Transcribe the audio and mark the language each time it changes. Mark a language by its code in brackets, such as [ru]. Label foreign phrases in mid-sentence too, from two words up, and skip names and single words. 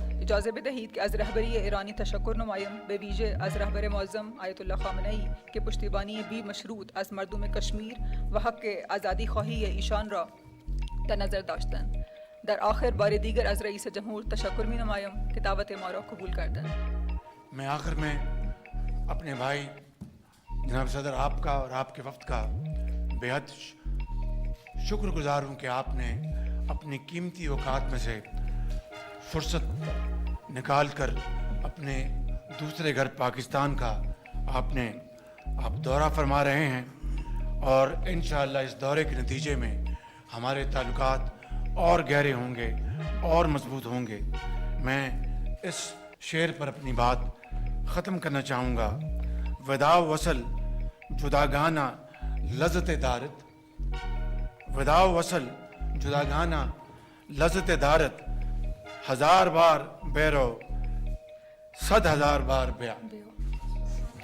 [fa] اجازه بدهید که از رهبری ایرانی تشکر نمایم، به ویژه از رهبر معظم آیت الله خامنه ای که پشتیبانی بی مشروط از مردم کشمیر و حق آزادی خواهی ایشان را در نظر داشتند. در آخر بار دیگر از رئیس جمهور تشکر می نمایم که دعوت ما را قبول کردند. [ur] میں آخر میں اپنے بھائی جناب صدر آپ کا اور آپ کے وفد کا بے حد شکر گزار ہوں کہ آپ نے اپنی قیمتی اوقات میں سے فرصت نکال کر اپنے دوسرے گھر پاکستان کا آپ دورہ فرما رہے ہیں اور انشاءاللہ اس دورے کے نتیجے میں ہمارے تعلقات اور گہرے ہوں گے اور مضبوط ہوں گے. میں اس شعر پر اپنی بات ختم کرنا چاہوں گا. [fa] وداع وصل جداگانہ لذت دارت، وداع وصل جداگانہ لذت دارت، ہزار بار بیرو 100,000 بار بیع.